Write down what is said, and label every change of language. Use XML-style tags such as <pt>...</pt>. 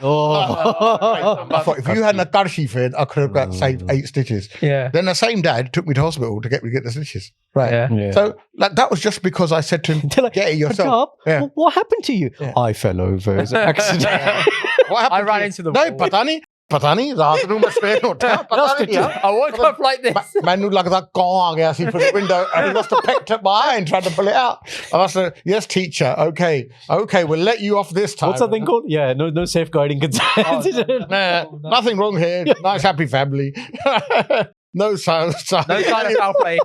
<en>I thought if you hadn't a karshi fit, I could have got saved 8 stitches. Yeah. Then the same dad took me to hospital to get the stitches. Right. Yeah. So like that was just because I said to him, get it yourself. Yeah. What happened to you? Yeah. I fell over. It was an accident. What happened? I ran into the wall.</en> <pa>No, पता नहीं रात ਨੂੰ ਮੈਂ ਸਵੇਰ ਨੂੰ ਉੱਠਿਆ ਪਤਾ ਨਹੀਂ</pa> <en>I woke up like this.</en> <pa>ਮੈਨੂੰ ਲੱਗਦਾ ਕੌਣ ਆ ਗਿਆ ਸੀ</pa> <en>from the window and he must have picked up my eye and tried to pull it out. I must have, yes teacher, okay, we'll let you off this time. What's that thing called? Yeah, no safeguarding concerns. Nothing wrong here. Nice happy family. No sign of foul play.</en>